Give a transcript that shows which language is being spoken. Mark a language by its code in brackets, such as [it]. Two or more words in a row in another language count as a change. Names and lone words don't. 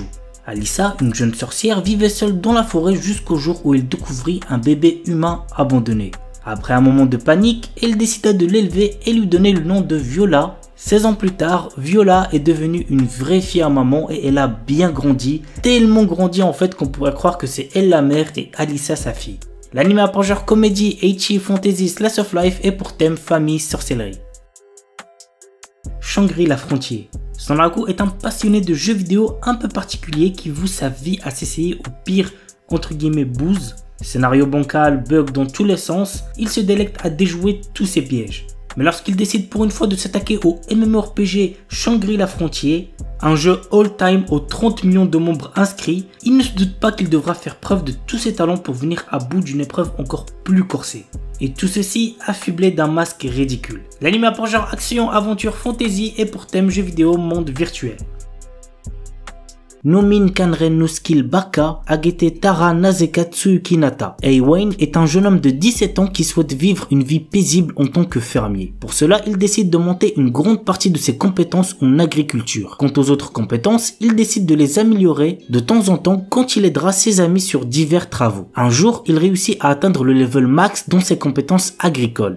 [fr] Alissa, une jeune sorcière, vivait seule dans la forêt jusqu'au jour où elle découvrit un bébé humain abandonné. Après un moment de panique, elle décida de l'élever et lui donner le nom de Viola. 16 ans plus tard, Viola est devenue une vraie fille à maman et elle a bien grandi, tellement grandi en fait qu'on pourrait croire que c'est elle la mère et Alissa sa fille. L'anime a pour genre comédie, ecchi, fantasy, [en] slice of life [fr] et pour thème famille, sorcellerie. Shangri-La Frontier. Sanraku est un passionné de jeux vidéo un peu particulier qui voue sa vie à s'essayer au pire entre guillemets bouse. Scénario bancal, bug dans tous les sens, il se délecte à déjouer tous ses pièges. Mais lorsqu'il décide pour une fois de s'attaquer au MMORPG Shangri-La Frontier, un jeu all-time aux 30 millions de membres inscrits, il ne se doute pas qu'il devra faire preuve de tous ses talents pour venir à bout d'une épreuve encore plus corsée. Et tout ceci affublé d'un masque ridicule. L'anime a pour genre action, aventure, fantasy et pour thème jeu vidéo monde virtuel. Nomin Kanren no Skill Baka Agete Tara Nazekatsu Kinata. Eiwain est un jeune homme de 17 ans qui souhaite vivre une vie paisible en tant que fermier. Pour cela, il décide de monter une grande partie de ses compétences en agriculture. Quant aux autres compétences, il décide de les améliorer de temps en temps quand il aidera ses amis sur divers travaux. Un jour, il réussit à atteindre le level max dans ses compétences agricoles.